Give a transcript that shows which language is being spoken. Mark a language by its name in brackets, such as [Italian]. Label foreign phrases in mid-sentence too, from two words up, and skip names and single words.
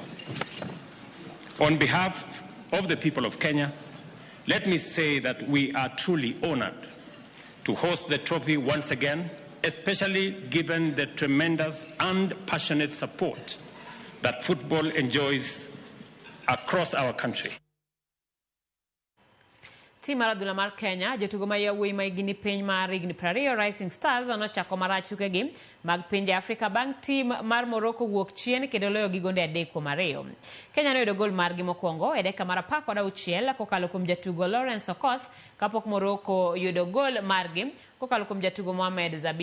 [English] On behalf of the people of Kenya, let me say that we are truly honored to host the trophy once again, especially given the tremendous and passionate support that football enjoys across our country. [Luo (Kenya and Tanzania)] Tim mar adhula mar Kenya, jotugo ma yawuoyi ma higni piny mar higni 20 Rising Stars nochako marach tukegi mag pinje Afrika bang' tim mar Morocco wuok chien kendo loyo gi gonde 3-2. Kenya noyudo gol margi mokwongo e dakika mar 16 kokalo kuom jatugo Lawrence Okoth kapok Morocco yudo gol margi kokalo kuom jatugo Mohamed Zabiri.